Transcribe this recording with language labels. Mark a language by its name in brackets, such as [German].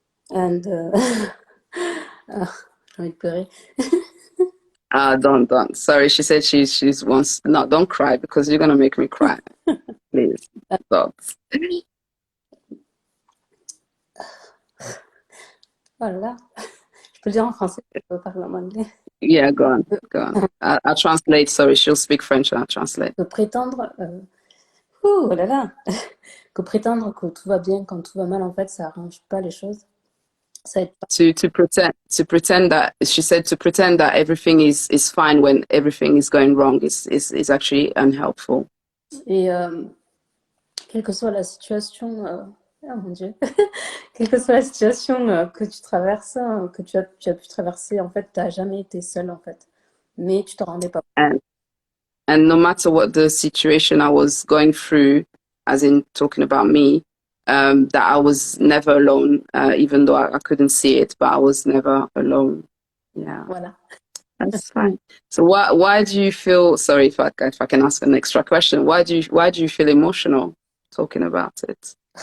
[French] And j'ai envie de pleurer. [English] Don't. Sorry, she said she's wants. No, don't cry because you're gonna make me cry. Please, don't. [French] Oh là là, je peux le dire en français, je peux parler en anglais. [English] Yeah, go on, go on. I'll translate. Sorry, she'll speak French and I'll translate. [French] Que prétendre, oh là là, que prétendre que tout va bien quand tout va mal, en fait, ça arrange pas les choses. Ça aide pas. [English] To pretend that she said to pretend that everything is fine when everything is going wrong is actually unhelpful. [French] Et quelle que soit la situation, oh mon Dieu, quelle que soit la situation que tu traverses, que tu as pu traverser, en fait, tu n'as jamais été seule, en fait. Mais tu t'en rendais pas compte. [English] And no matter what the situation I was going through, as in talking about me, that I was never alone, even though I couldn't see it, but I was never alone. Yeah. [French] Voilà. [English] That's fine. So why do you feel? Sorry, if I can ask an extra question, why do you feel emotional talking about it?